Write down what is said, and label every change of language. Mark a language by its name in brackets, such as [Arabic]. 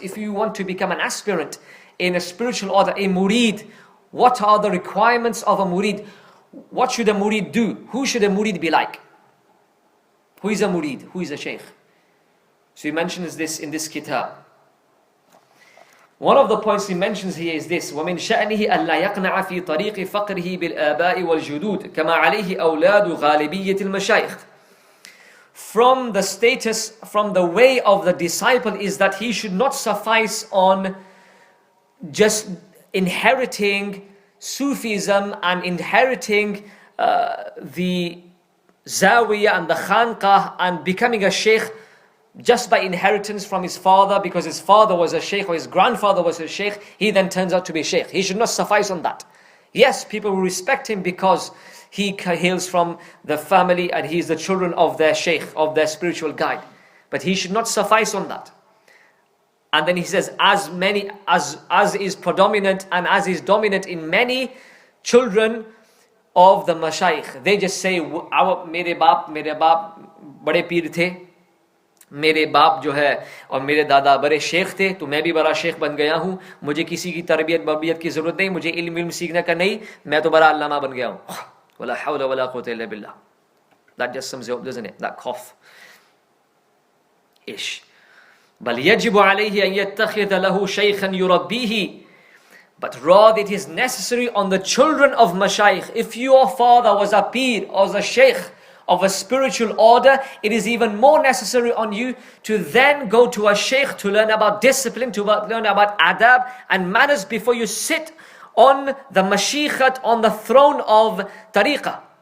[English] If you want to become an aspirant in a spiritual order, a murid, what are the requirements of a murid? What should a murid do? Who should a murid be like? Who is a murid? Who is a shaykh? So he mentions this in this kitab. One of the points he mentions here is this: [Arabic] وَمِنْ شَأْنِهِ أَلَّا يَقْنَعَ فِي طَرِيقِ فَقْرِهِ بِالْآبَاءِ وَالْجُدُودِ كَمَا عَلَيْهِ أَوْلَادُ غَالِبِيَّةِ الْمَشَايِخِ. [English] From the status, from the way of the disciple is that he should not suffice on just inheriting Sufism and inheriting the Zawiyah and the Khanqah and becoming a Sheikh just by inheritance from his father, because his father was a Sheikh or his grandfather was a Sheikh, he then turns out to be a Sheikh. He should not suffice on that. Yes, people will respect him because he hails from the family and he is the children of their Sheikh, of their spiritual guide. But he should not suffice on that. And then he says, as is predominant and as is dominant in many children of the Mashayikh. They just say, [Hindi] mere baap bade peer the. मेरे बाप जो है और मेरे दादा बड़े शेख थे, तो मैं भी बड़ा शेख बन गया हूँ, मुझे किसी की तरबियत बरबियत की जरूरत नहीं, मुझे इल्म सीखने का नहीं, मैं तो बड़ा अल्लामा बन गया हूँ. वला हौला वला कुव्वता इल्ला बिल्लाह. [English] That just sums it up, doesn't it? That cough. Ish. [Arabic] بل يجب عليه أن يتخذ له شيخا يربيه. [English] But rather it is necessary on the children of Mashayikh. If your father was a peer or a sheikh of a spiritual order, it is even more necessary on you to then go to a sheikh to learn about discipline, to learn about adab and manners before you sit on the mashikhat, on the throne of tariqah.